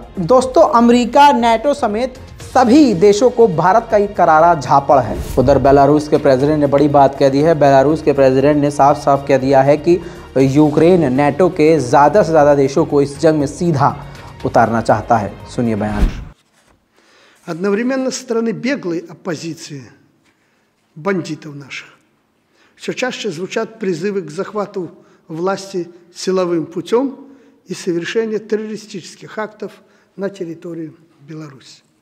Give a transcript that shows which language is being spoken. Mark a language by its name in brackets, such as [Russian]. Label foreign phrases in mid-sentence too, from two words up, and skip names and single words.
[Hindi] दोस्तों, अमेरिका, नेटो समेत सभी देशों को भारत का एक करारा झापड़ है। उधर बेलारूस के प्रेसिडेंट ने बड़ी बात कह दी है। बेलारूस के प्रेसिडेंट ने साफ साफ कह दिया है कि यूक्रेन नेटो के ज़्यादा से ज़्यादा देशों को इस जंग में सीधा उतारना चाहता है। सुनिए बयान। [Russian] Одновременно со стороны беглой оппозиции, бандитов наших, все чаще звучат призывы к захвату власти силовым путем и совершению террористических актов на территории Беларуси.